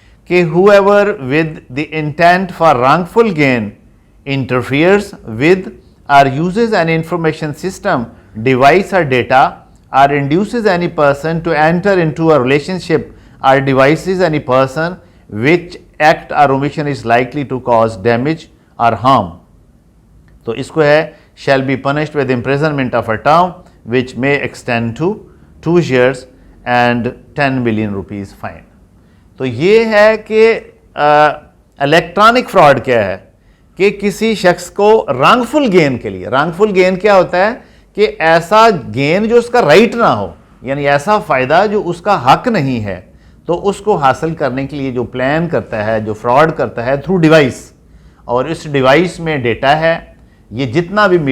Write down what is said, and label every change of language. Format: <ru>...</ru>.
<en>کہ whoever with the intent for wrongful gain interferes with or uses an information system, device or data, or induces any person to enter into a relationship or devices any person which act or omission is likely to cause damage or harm.</en> <ur>تو اس کو ہے</ur> <en>shall be punished with imprisonment of a term which may extend to 2 years and 10 million rupees fine.</en> <ur>تو یہ ہے کہ electronic fraud کیا ہے کہ کسی شخص کو رانگفل گین کے لیے، رانگفل گین کیا ہوتا ہے کہ ایسا گین جو اس کا رائٹ نہ ہو، یعنی ایسا فائدہ جو اس کا حق نہیں ہے، تو اس کو حاصل کرنے کے لیے جو پلان کرتا ہے، جو فراڈ کرتا ہے</ur> <en>through device,</en> <ur>اور اس ڈیوائس میں ڈیٹا ہے، یہ جتنا</ur>